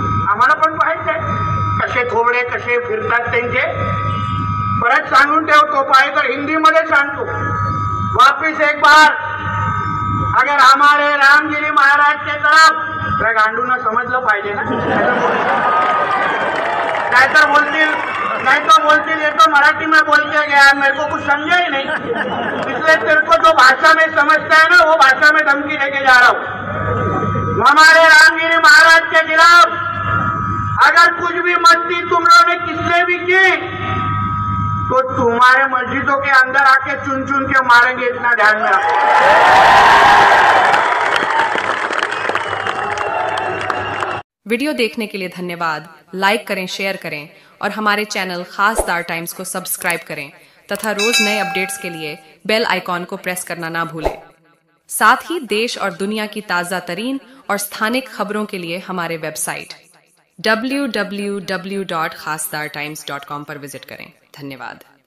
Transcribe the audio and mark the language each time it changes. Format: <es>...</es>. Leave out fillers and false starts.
<mr>आम्हाला पण पाहायचंय कसे थोबडे कसे फिरतात त्यांचे. परत सांगून ठेवतो, पाहिजे तर हिंदी मध्ये सांगतो,</mr> <hi>वापिस एक बार अगर हमारे रामगिरी महाराज के तरफ,</hi> <mr>त्या गांडूंना समजलं पाहिजे ना.</mr> <hi>नहीं तो बोलतील ये तो मराठी में बोल के गया, मेरे को कुछ समझा ही नहीं, इसलिए तेरे को जो भाषा में समझता है ना वो भाषा में धमकी लेके जा रहा हूँ. हमारे रामगिरी महाराज के खिलाफ अगर कुछ भी मस्ती तुम लोगों ने किसने भी की तो तुम्हारे मस्जिदों के अंदर आके चुन चुन के मारेंगे, इतना ध्यान में रखो. वीडियो देखने के लिए धन्यवाद. लाइक करें, शेयर करें और हमारे चैनल खासदार टाइम्स को सब्सक्राइब करें तथा रोज नए अपडेट्स के लिए बेल आइकॉन को प्रेस करना ना भूलें. साथ ही देश और दुनिया की ताजा तरीन और स्थानिक खबरों के लिए हमारे वेबसाइट www.khasdartimes.com पर विजिट करें. धन्यवाद.</hi>